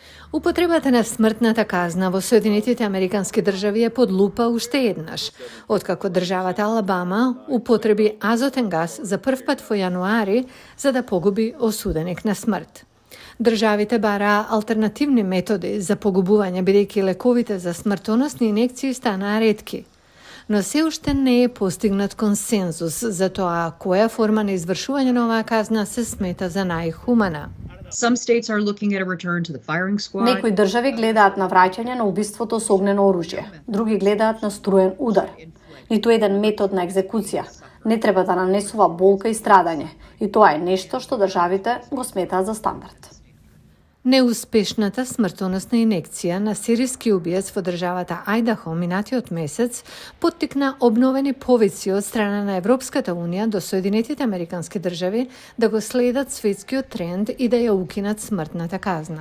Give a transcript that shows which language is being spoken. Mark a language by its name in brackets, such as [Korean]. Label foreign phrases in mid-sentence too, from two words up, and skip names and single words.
[Macedonian] Употребата на смртната казна во Соединетите Американски држави е под лупа уште еднаш, откако државата Алабама употреби азотен газ за прв пат во јануари за да погуби осуденик на смрт. Државите бараа алтернативни методи за погубување бидејќи лековите за смртоносни инекции станаа ретки. Но се уште не е постигнат консензус за тоа која форма на извршување на оваа казна се смета за најхумана. [English] Some states are looking at a return to the firing squad. [Macedonian] Некои држави гледаат на враќање на убиството со огнено оружје, други гледаат на струен удар. Ниту еден метод на екзекуција не треба да нанесува болка и страдање, и тоа е нешто што државите го сметаат за стандард. Неуспешната смртоносна инекција на сиријски убиец во државата Ајдахо минатиот месец поттикна обновени повици од страна на Европската унија до Соединетите Американски држави да го следат светскиот тренд и да ја укинат смртната казна.